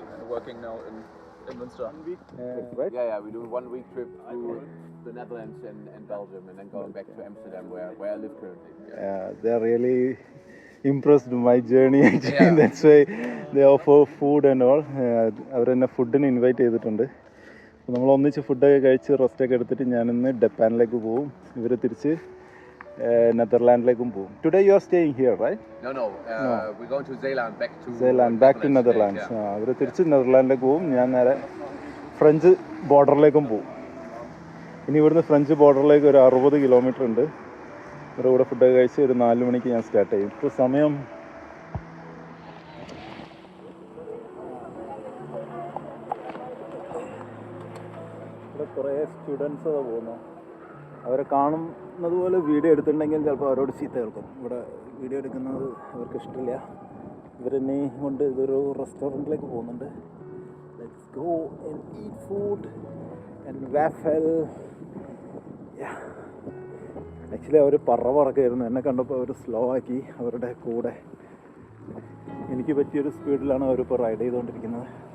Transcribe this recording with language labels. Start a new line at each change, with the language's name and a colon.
English: And working now in Münster. Right? Yeah, we do a 1-week trip through the Netherlands and Belgium, and then going back to Amsterdam, where I live currently. Yeah, they are really impressed my journey actually. Yeah. That's why they offer food and all.
Malayalam: അവരെന്നെ ഫുഡിന് invite ചെയ്തിട്ടുണ്ട്. അപ്പോൾ നമ്മൾ ഒന്നിച്ച് ഫുഡൊക്കെ കഴിച്ച് റെസ്റ്റൊക്കെ എടുത്തിട്ട് ഞാനിന്ന് ഡപ്പാനിലേക്ക് പോവും. ഇവർ തിരിച്ച് നെതർലാൻഡിലേക്കും പോകും.
English: Today you are staying here, right? No. We're going to Zeeland, back to Netherlands.
Malayalam: അവർ തിരിച്ച് നെതർലാൻഡിലേക്ക് പോകും. ഞാൻ നേരെ ഫ്രഞ്ച് ബോർഡറിലേക്കും പോകും. ഇനി ഇവിടുന്ന് ഫ്രഞ്ച് ബോർഡറിലേക്ക് ഒരു 60 കിലോമീറ്റർ ഉണ്ട്. ഇവരുടെ കൂടെ ഫുഡൊക്കെ കഴിച്ച് ഒരു 4 മണിക്ക് ഞാൻ സ്റ്റാർട്ട് ചെയ്യും. ഇപ്പോൾ സമയം ഇവിടെ കുറേ സ്റ്റുഡൻസ് പോകുന്നു. അവരെ കാണുന്നത് പോലെ വീഡിയോ എടുത്തിട്ടുണ്ടെങ്കിൽ ചിലപ്പോൾ അവരോട് ചീത്ത കേൾക്കും. ഇവിടെ വീഡിയോ എടുക്കുന്നത് അവർക്ക് ഇഷ്ടമില്ല. ഇവരെന്നെ കൊണ്ട് ഇതൊരു റെസ്റ്റോറൻറ്റിലേക്ക് പോകുന്നുണ്ട്. Let's
English: go and eat food and waffle.
Malayalam: Yeah. Actually അവർ പറക്കായിരുന്നു. എന്നെ കണ്ടപ്പോൾ അവർ സ്ലോ ആക്കി അവരുടെ കൂടെ. എനിക്ക് പറ്റിയൊരു സ്പീഡിലാണ് അവരിപ്പോൾ റൈഡ് ചെയ്തുകൊണ്ടിരിക്കുന്നത്.